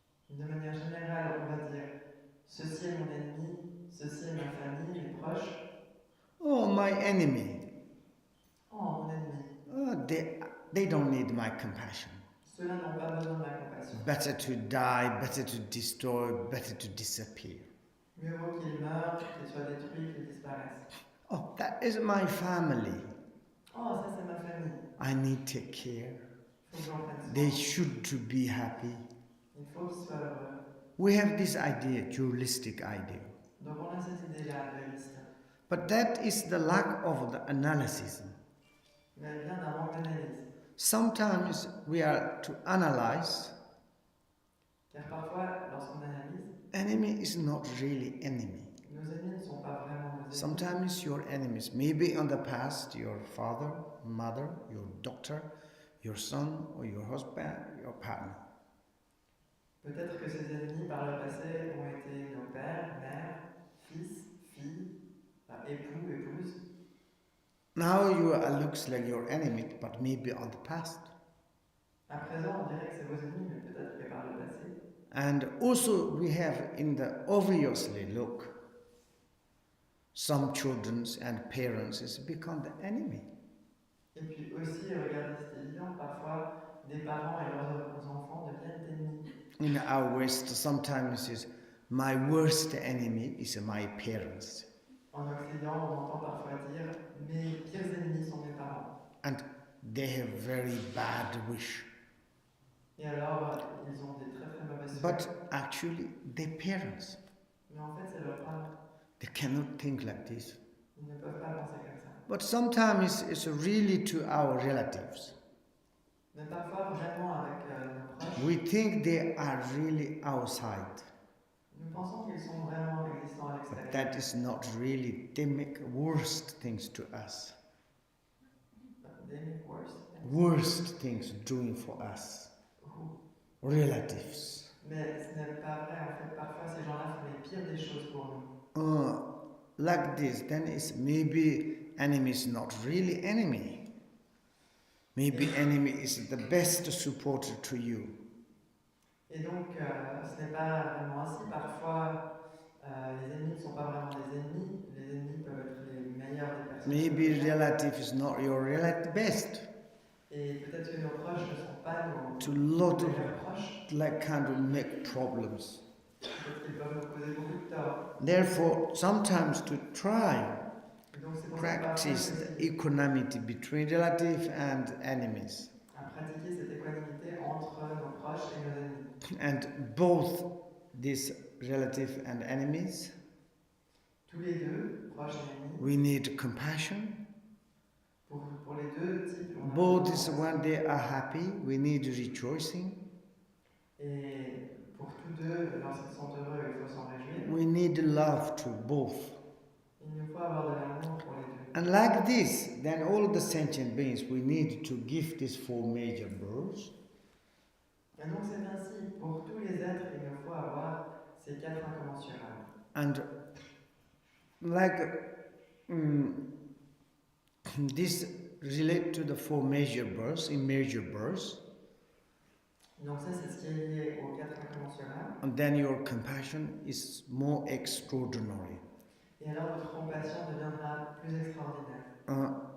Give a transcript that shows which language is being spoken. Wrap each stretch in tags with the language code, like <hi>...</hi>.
<fr>De manière générale, on va dire ceci est mon ennemi, ceci est ma famille, mes proches.</fr> <en>Oh, my enemy.</en> <fr>Oh, mon ennemi.</fr> <en>Oh, they don't need my compassion.</en> <fr>Ceux-là n'ont pas besoin de ma compassion.</fr> <en>Better to die, better to destroy, better to disappear.</en> <fr>Mieux vaut qu'ils meurent, qu'ils soient détruits, qu'ils disparaissent.</fr> <en>Oh, that is my family.</en> <fr>Oh, ça c'est ma famille.</fr> <en>I need to take care.</en> <fr>Il faut que j'en prenne soin.</fr> <en>They should to be happy.</en> <fr>Il faut qu'ils soient heureux.</fr> <en>We have this idea, dualistic idea.</en> <fr>Donc on a cette idée-là, dualiste.</fr> <en>But that is the lack of the analysis.</en> <fr>Mais elle vient d'un manque d'analyse.</fr> <en>Sometimes we are to analyze.</en> <fr>Car parfois, lorsqu'on analyse,</fr> <en>Enemy is not really enemy.</en> <fr>nos ennemis ne sont pas vraiment nos ennemis.</fr> <en>Sometimes your enemies, maybe in the past, your father, mother, your doctor, your son, or your husband, your partner.</en> <fr>Peut-être que ces ennemis par le passé ont été nos pères, mères, fils, filles, époux, épouses.</fr> <en>Now you looks like your enemy, but maybe on the past.</en> <fr>À présent, on dirait que c'est vos ennemis, mais peut-être que par le passé.</fr> <en>And also we have in the obviously look, some children and parents has become the enemy.</en> <fr>Et puis aussi, regardez, c'est évident, parfois, des parents et leurs enfants deviennent ennemis.</fr> <en>In our West, sometimes is my worst enemy is my parents.</en> <fr>En Occident, on entend parfois dire mes pires ennemis sont mes parents.</fr> <en>And they have very bad wish.</en> <fr>Et alors, ils ont des très très mauvaises souhaits.</fr> <en>But actually, their parents,</en> <fr>Mais en fait, c'est leurs parents.</fr> <en>they cannot think like this.</en> <fr>Ils ne peuvent pas penser comme ça.</fr> <en>But sometimes it's really to our relatives.</en> <fr>Mais parfois, vraiment avec nos proches,</fr> <en>We think they are really outside.</en> <fr>nous pensons qu'ils sont vraiment existants à</fr> <en>But</en> <fr>l'extérieur.</fr> <en>that is not really, they make worst things to us. They make worse. Worst things doing for us. Relatives.</en> <fr>Mais ce n'est pas vrai, en fait, parfois ces gens-là font les pires des choses pour nous.</fr> <en>Like this, then it's maybe enemy is not really enemy. Maybe enemy is the best supporter to you.</en> <fr>Et donc, ce n'est pas vraiment ainsi. Parfois, les ennemis ne sont pas vraiment des ennemis. Les ennemis peuvent être les meilleure des personnes.</fr> <en>Maybe relative is not your relative best.</en> <fr>Et peut-être que nos proches ne sont pas</fr> <en>To</en> <fr>nos</fr> <en>lot</en> <fr>meilleurs proches.</fr> <en>of like kind of make problems.</en> <fr>Peut-être qu'ils peuvent nous causer beaucoup de tort.</fr> <en>Therefore, sometimes to try</en> <fr>Et donc c'est pour ça que parfois</fr> <en>practice</en> <fr>il</fr> <en>the equanimity between relative and enemies.</en> <fr>à pratiquer cette équanimité entre nos proches et nos ennemis.</fr> <en>And both these relative and enemies,</en> <fr>Tous les deux, proches et ennemis,</fr> <en>we need compassion.</en> <fr>pour les deux types, on a</fr> <en>Both</en> <fr>besoin.</fr> <en>is when they are happy, we need rejoicing.</en> <fr>Et pour tous deux, lorsqu'ils sont heureux, il faut s'en réjouir.</fr> <en>We need love to both.</en> <fr>Il nous faut avoir de l'amour pour les deux.</fr> <en>And like this, then all of the sentient beings, we need to give these four major births.</en> <fr>Et donc c'est ainsi, pour tous les êtres, il nous faut avoir ces quatre incommensurables.</fr> <en>And like this relate to the four major births, in major births.</en> <fr>Donc ça, c'est ce qui est lié aux quatre incommensurables.</fr> <en>And then your compassion is more extraordinary.</en> <fr>Et alors votre compassion deviendra plus extraordinaire.</fr>